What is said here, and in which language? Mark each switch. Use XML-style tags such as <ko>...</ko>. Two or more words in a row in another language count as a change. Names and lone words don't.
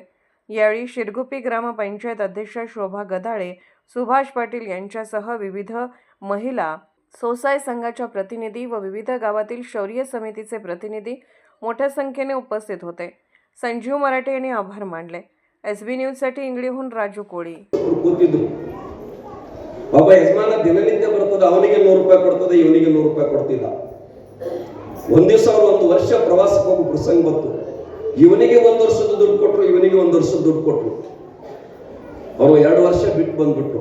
<mr>यावेळी शिरगुपी ग्रामपंचायत अध्यक्ष शोभा गदाळे, सुभाष पाटील यांच्यासह विविध महिला स्वसहाय्य संघाच्या प्रतिनिधी व विविध गावातील शौर्य समितीचे प्रतिनिधी मोठ्या संख्येने उपस्थित होते. संजीव मराठे यांनी आभार मानले. SB न्यूजसाठी इंगळीहून राजू कोळी.</mr> <kn>ಒಬ್ಬ ಯಜಮಾನ ದಿನನಿತ್ಯ ಬರ್ತದೆ, ಅವನಿಗೆ 100 ರೂಪಾಯಿ ಕೊಡ್ತದೆ, ಇವನಿಗೆ 100 ರೂಪಾಯಿ ಕೊಡ್ತಿಲ್ಲ. ಒಂದ್ ದಿವಸ ಅವರು 1 ವರ್ಷ ಪ್ರವಾಸಕ್ಕೆ ಹೋಗೋ ಪ್ರಸಂಗ ಬಂತು. ಇವನಿಗೆ 1 ವರ್ಷದ ದುಡ್ಡು ಕೊಟ್ಟರು, ಇವನಿಗೆ 1 ವರ್ಷದ ದುಡ್ಡು ಕೊಟ್ಟರು. ಅವರು 2 ವರ್ಷ ಬಿಟ್ಟು ಬಂದ್ಬಿಟ್ರು.</kn>